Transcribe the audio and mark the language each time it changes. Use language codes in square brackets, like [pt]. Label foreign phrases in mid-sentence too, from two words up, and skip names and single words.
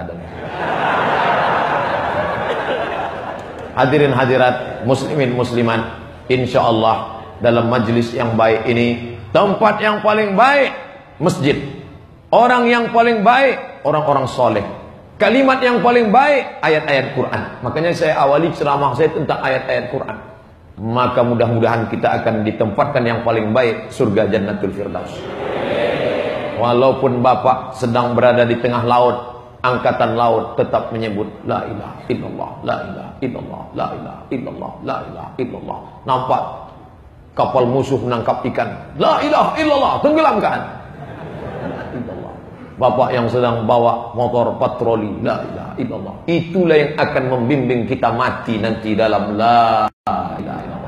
[id] Dan hadirin hadirat, muslimin muslimat, [ar] إن شاء الله [id] dalam majlis yang baik ini, tempat yang paling baik masjid, orang yang paling baik orang-orang soleh, kalimat yang paling baik ayat-ayat Quran. Makanya saya awali ceramah saya tentang ayat-ayat Quran. Maka mudah-mudahan kita akan ditempatkan yang paling baik, surga Jannatul Firdaus. Walaupun Bapak sedang berada di tengah laut, angkatan laut tetap menyebut [ar] لا إله إلا الله, لا إله إلا الله, لا إله إلا الله, لا إله إلا الله. [id] Nampak kapal musuh menangkap ikan, [ar] لا إله إلا الله, [id] tenggelamkan. Illallah. Bapak yang sedang bawa motor patroli, [ar] لا إله إلا الله. [id] Itulah yang akan membimbing kita mati nanti dalam [ar] لا إله إلا الله.